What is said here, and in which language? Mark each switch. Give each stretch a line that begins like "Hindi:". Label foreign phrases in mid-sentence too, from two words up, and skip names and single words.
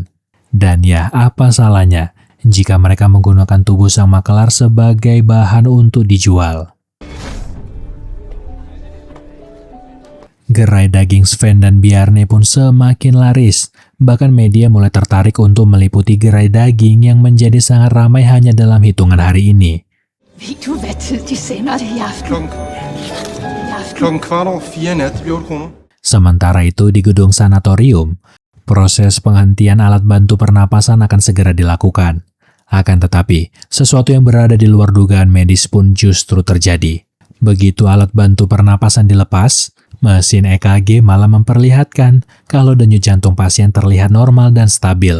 Indonesian: Dan ya, apa salahnya jika mereka menggunakan tubuh sang makelar sebagai bahan untuk dijual? Gerai daging Sven dan Bjarne pun semakin laris. Bahkan media mulai tertarik untuk meliputi gerai daging yang menjadi sangat ramai hanya dalam hitungan hari ini.
Danish: Ved du, hvad tid de sender det i aften? Klokken 3:15 nat, Bjørn.
Indonesian: Sementara itu di gedung sanatorium, proses penghentian alat bantu pernapasan akan segera dilakukan. Akan tetapi, sesuatu yang berada di luar dugaan medis pun justru terjadi. Begitu alat bantu pernapasan dilepas, mesin EKG malah memperlihatkan kalau denyut jantung pasien terlihat normal dan stabil.